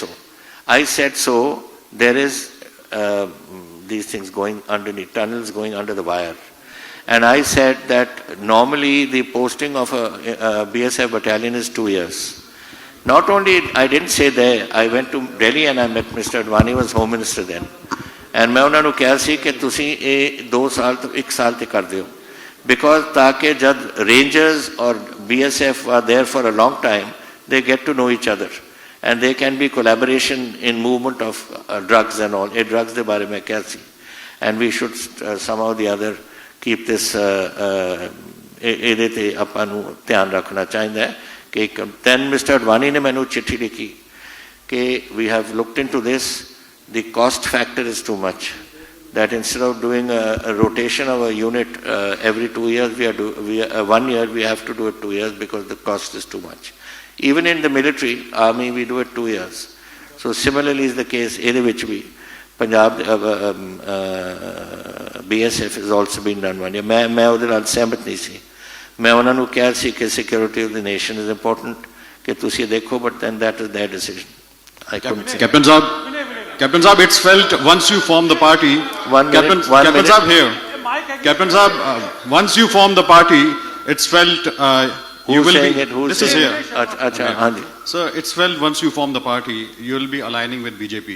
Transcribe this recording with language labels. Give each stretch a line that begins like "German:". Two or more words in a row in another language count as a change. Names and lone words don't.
English: I said so, there is these things going underneath, tunnels going under the wire. And I said that normally the posting of a BSF battalion is 2 years. Not only, I didn't say there, I went to Delhi and I met Mr. Advani, was Home Minister then.
Punjabi: And ਮੈਂ ਉਨ੍ਹਾਂਨੇ ਕਹਾ ਸੀ ਕਿ ਤੁਸੀ ਯੇ 2 ਸਾਲ ਤੋ 1 ਸਾਲ ਤੇ ਕਰ ਦਿਓ.
English: Because
Hindi: ताकि जब
English: Rangers or BSF are there for a long time, they get to know each other. And there can be collaboration in movement of drugs and all.
Hindi: ये drugs के बारे में क्या सी.
English: And we should somehow or the other keep this
Punjabi: ਇਹਦੇ ਤੇ ਆਪਾਂ ਨੂੰ ਧਿਆਨ ਰੱਖਣਾ ਚਾਹੀਦਾ ਹੈ ਕਿ
English: then Mr. Advani
Punjabi: ਨੇ ਮੈਨੂੰ ਚਿੱਠੀ ਲਿਖੀ ਕਿ
English: we have looked into this, the cost factor is too much, that instead of doing a rotation of a unit every 2 years, 1 year we have to do it 2 years because the cost is too much. Even in the military, army, we do it 2 years. So similarly is the case
Punjabi: ਇਹਦੇ ਵਿੱਚ ਵੀ
English: Punjab BSF has also been done 1 year.
Punjabi: मैं ਉਹਦੇ ਨਾਲ ਸਹਿਮਤ ਨਹੀਂ ਸੀ. मैं ਉਹਨਾਂ ਨੂੰ ਕਿਹਾ ਸੀ ਕਿ
English: security of the nation is important
Punjabi: ਕਿ ਤੁਸੀਂ ਦੇਖੋ,
English: but then that is their decision. I couldn't say. Captain Saab, it's felt once you form the party. Captain Saab here. Captain Saab, once you form the party, it's felt you will be. This is here. Achha, So it's felt once you form the party, you will be aligning with BJP.